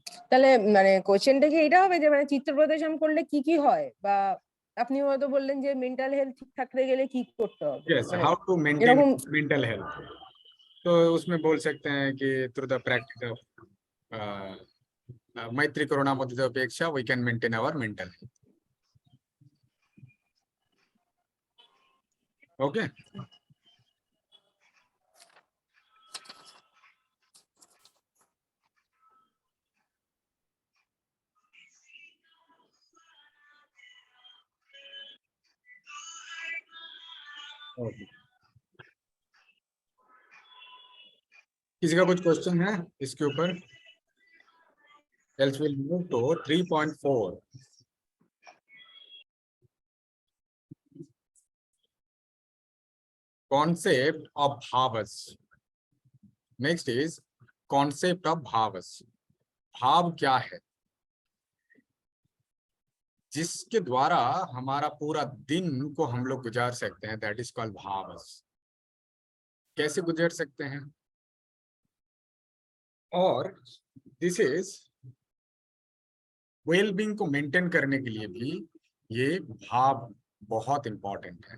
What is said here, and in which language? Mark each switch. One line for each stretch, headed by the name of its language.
Bangla: তাহলে মানে কোশ্চেনটা কি এটা হবে যে মানে চিত্র প্রদর্শন করলে কি কি হয়, বা আপনি হয়তো বললেন যে মেন্টাল হেলথ ঠিক থাকতে গেলে কি করতে হবে?
Hindi: Yes,
English: how to maintain mental health,
Hindi: तो उसमें बोल सकते हैं कि थ्रू द प्रैक्टिस ऑफ मैत्री करुणा मुदिता उपेक्षा
English: We can maintain our mental health.
Hindi: Okay, किसी का कुछ क्वेश्चन है इसके ऊपर?
English: Else we'll move to 3.4. Concept of bhavas. Next is concept of bhavas.
Hindi: भाव क्या है जिसके द्वारा हमारा पूरा दिन को हम लोग गुजार सकते हैं,
English: That is called भावस।
Hindi: कैसे गुजार सकते हैं, और
English: this is wellbeing
Hindi: को मेंटेन करने के लिए भी ये भाव बहुत इंपॉर्टेंट है।